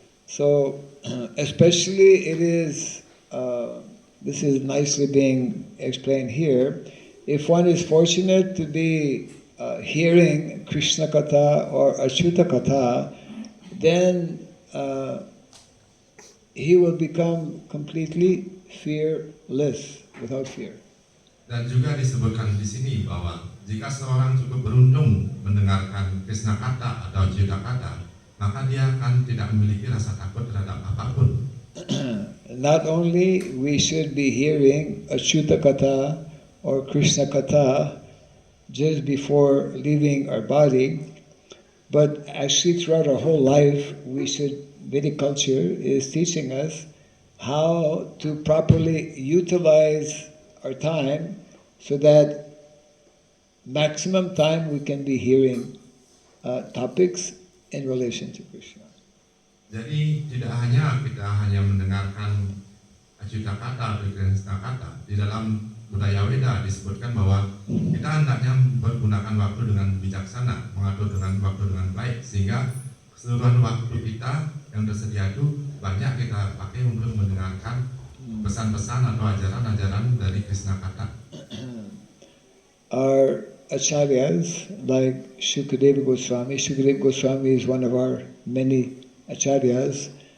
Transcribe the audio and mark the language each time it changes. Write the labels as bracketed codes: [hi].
[en] So, especially it is, this is nicely being explained here, if one is fortunate to be hearing Krishna Katha or Achyuta Katha, then he will become completely fearless, without fear. [id] Dan juga disebutkan di sini bahwa jika seorang cukup beruntung mendengarkan Krishna Katha atau Achyuta Katha, maka dia akan tidak memiliki rasa takut terhadap apapun. [en] Not only we should be hearing Achyuta Katha or Krishna Katha just before leaving our body, but actually throughout our whole life, we should, Vedic culture is teaching us how to properly utilize our time so that maximum time we can be hearing topics in relation to Krishna. [id] Jadi tidak hanya kita mendengarkan Achyuta Katha atau Krishna Katha, di dalam budaya Weda disebutkan bahwa kita hendaknya menggunakan waktu dengan bijaksana, mengatur dengan waktu dengan baik, sehingga keseluruhan waktu kita yang tersedia itu banyak kita pakai untuk mendengarkan pesan-pesan atau ajaran-ajaran dari Krishna Katha. [en] Our acharyas like Shukadeva Goswami is one of our many acharyas.